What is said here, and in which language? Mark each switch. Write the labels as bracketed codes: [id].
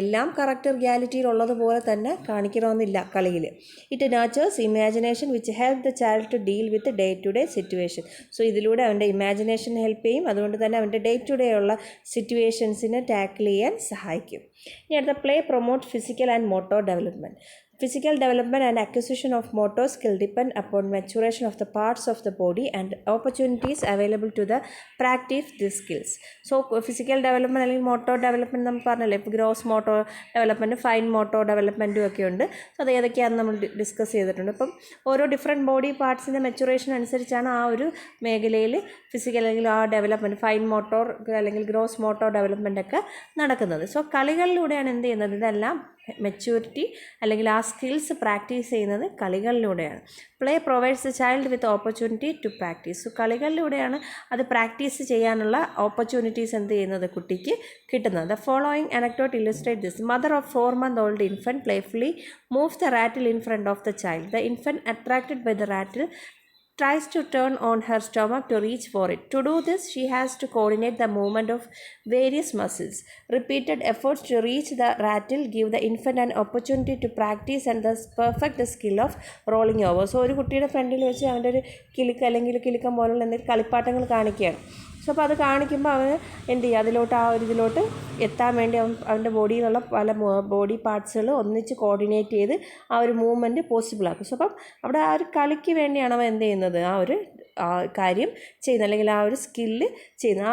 [ml] എല്ലാം കറക്റ്റ് റിയാലിറ്റിയിലുള്ളതുപോലെ തന്നെ കാണിക്കണമെന്നില്ല കളിയിൽ. [en] It nurtures imagination which help the child to deal with day to day situation. [ml] So ഇതിലൂടെ അവൻ്റെ ഇമാജിനേഷൻ ഹെൽപ്പ് ചെയ്യും. അതുകൊണ്ട് തന്നെ അവൻ്റെ ഡേ ടു ഡേ ഉള്ള സിറ്റുവേഷൻസിനെ ടാക്കിൾ ചെയ്യാൻ സഹായിക്കും. ഇനി അടുത്ത [en] Play promote physical and motor development. Physical development and acquisition of motor skill depend upon maturation of the parts of the body and opportunities available to the practice these skills. [ml] So physical development അല്ലെങ്കിൽ motor development നമ്മൾ പറഞ്ഞല്ലേ, ഇപ്പോൾ gross motor development, fine motor ഡെവലപ്മെൻറ്റും ഒക്കെ ഉണ്ട്. So അത് ഏതൊക്കെയാണെന്ന് നമ്മൾ discuss ചെയ്തിട്ടുണ്ട്. അപ്പം ഓരോ ഡിഫറെൻറ്റ് ബോഡി പാർട്സിൻ്റെ മെച്ചുറേഷൻ അനുസരിച്ചാണ് ആ ഒരു മേഖലയിൽ ഫിസിക്കൽ അല്ലെങ്കിൽ ആ ഡെവലപ്മെൻറ്റ്, ഫൈൻ മോട്ടോർ അല്ലെങ്കിൽ ഗ്രോസ് മോട്ടോർ ഡെവലപ്മെൻ്റ് ഒക്കെ നടക്കുന്നത്. സോ കളികളിലൂടെയാണ് എന്ത് ചെയ്യുന്നത്, ഇതെല്ലാം മെച്യൂരിറ്റി അല്ലെങ്കിൽ ആ സ്കിൽസ് പ്രാക്ടീസ് ചെയ്യുന്നത് കളികളിലൂടെയാണ്. [en] Play provides a child with opportunity to practice. [ml] So കളികളിലൂടെയാണ് അത് പ്രാക്ടീസ് ചെയ്യാനുള്ള ഓപ്പർച്യൂണിറ്റീസ് എന്ത് ചെയ്യുന്നത്, കുട്ടിക്ക് കിട്ടുന്നത്. [en] The following anecdote illustrate this. Mother of 4 month old infant playfully moves the rattle in front of the child. The infant, attracted by the rattle, tries to turn on her stomach to reach for it. To do this, she has to coordinate the movement of various muscles. Repeated efforts to reach the rattle give the infant an opportunity to practice and thus perfect the skill of rolling over. [ml] So ഒരു കുട്ടിയുടെ ഫ്രണ്ടിൽ വെച്ച് അവൻ്റെ ഒരു കിലുക്ക് അല്ലെങ്കിൽ കിലുക്കം പോലുള്ള എന്തെങ്കിലും കളിപ്പാട്ടങ്ങൾ കാണിക്കുകയാണ്. സോ അപ്പോൾ അത് കാണിക്കുമ്പോൾ അവന് എന്ത് ചെയ്യുക, അതിലോട്ട് ആ ഒരു ഇതിലോട്ട് എത്താൻ വേണ്ടി അവൻ്റെ ബോഡിയിലുള്ള പല ബോഡി പാർട്സുകൾ ഒന്നിച്ച് കോർഡിനേറ്റ് ചെയ്ത് ആ ഒരു മൂവ്മെൻറ്റ് പോസിബിളാക്കും. സോ അപ്പം അവിടെ ആ ഒരു കളിക്ക് വേണ്ടിയാണ് അവൻ എന്ത് ചെയ്യുന്നത്, ആ ഒരു കാര്യം ചെയ്യുന്നത് അല്ലെങ്കിൽ ആ ഒരു സ്കില്ല് ചെയ്യുന്നത്.